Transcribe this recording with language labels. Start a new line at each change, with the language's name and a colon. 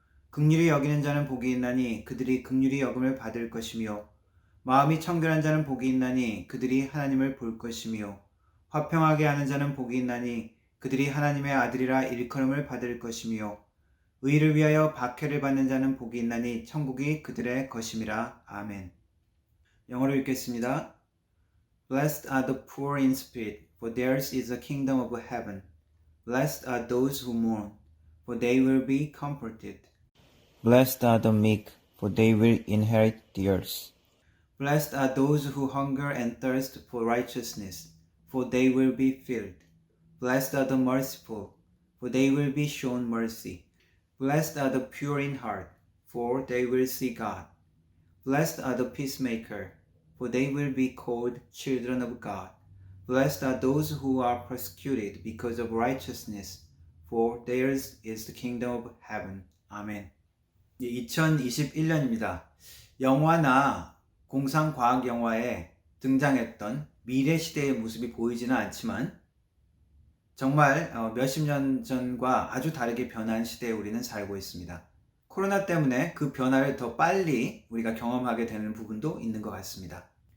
Korean: 긍휼히 여기는 자는 복이 있나니 그들이 긍휼히 여김을 받을 것이며 마음이 청결한 자는 복이 있나니 그들이 하나님을 볼 것이며 화평하게 하는 자는 복이 있나니 그들이 하나님의 아들이라 일컬음을 받을 것이며 의를 위하여 박해를 받는 자는 복이 있나니 천국이 그들의 것임이라. 아멘. 영어로 읽겠습니다.
English: Blessed are the poor in spirit, for theirs is the kingdom of heaven. Blessed are those who mourn, for they will be comforted. Blessed are the meek, for they will inherit the earth. Blessed are those who hunger and thirst for righteousness, for they will be filled. Blessed are the merciful, for they will be shown mercy. Blessed are the pure in heart, for they will see God. Blessed are the peacemaker, for they will be called children of God. Blessed are those who are persecuted because of righteousness, for theirs is the kingdom of heaven.
Korean: 아멘. 2021년입니다. 영화나 공상과학 영화에 등장했던 미래 시대의 모습이 보이지는 않지만 정말 몇십 년 전과 아주 다르게 변한 시대에 우리는 살고 있습니다. 코로나 때문에 그 변화를 더 빨리 우리가 경험하게 되는 부분도 있는 것 같습니다.